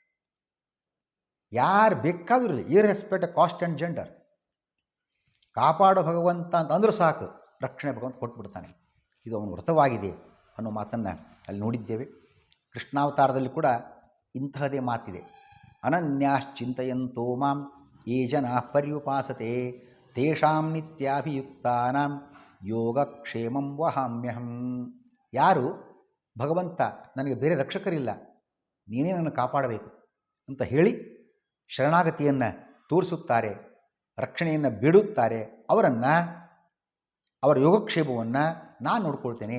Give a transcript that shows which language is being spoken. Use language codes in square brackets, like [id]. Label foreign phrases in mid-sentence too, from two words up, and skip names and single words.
[kn] ಯಾರು ಬೇಕಾದರೂ [en] irrespect caste and gender, [kn] ಕಾಪಾಡು ಭಗವಂತ ಅಂತ ಅಂದ್ರೆ ಸಾಕು, ರಕ್ಷಣೆ ಭಗವಂತ ಕೊಟ್ಬಿಡ್ತಾನೆ. ಇದು ಅವನ ವ್ರತವಾಗಿದೆ ಅನ್ನೋ ಮಾತನ್ನು ಅಲ್ಲಿ ನೋಡಿದ್ದೇವೆ. ಕೃಷ್ಣಾವತಾರದಲ್ಲಿ ಕೂಡ ಇಂತಹದೇ ಮಾತಿದೆ. [sa] ಅನನ್ಯಾಶ್ಚಿಂತಯಂತೋ ಮಾಂ ಯೇ ಜನಾ ಪರ್ಯುಪಾಸತೆ ತೇಷಾಂ ನಿತ್ಯಾಭಿಯುಕ್ತಾನಾಂ ಯೋಗಕ್ಷೇಮಂ ವಹಾಮ್ಯಹಂ. [kn] ಯಾರು ಭಗವಂತ ನನಗೆ ಬೇರೆ ರಕ್ಷಕರಿಲ್ಲ, ನೀನೇ ನನ್ನ ಕಾಪಾಡಬೇಕು ಅಂತ ಹೇಳಿ ಶರಣಾಗತಿಯನ್ನು ತೋರಿಸುತ್ತಾರೆ, ರಕ್ಷಣೆಯನ್ನು ಬಿಡುತ್ತಾರೆ, ಅವರ ಯೋಗಕ್ಷೇಮವನ್ನು ನಾನು ನೋಡ್ಕೊಳ್ತೇನೆ.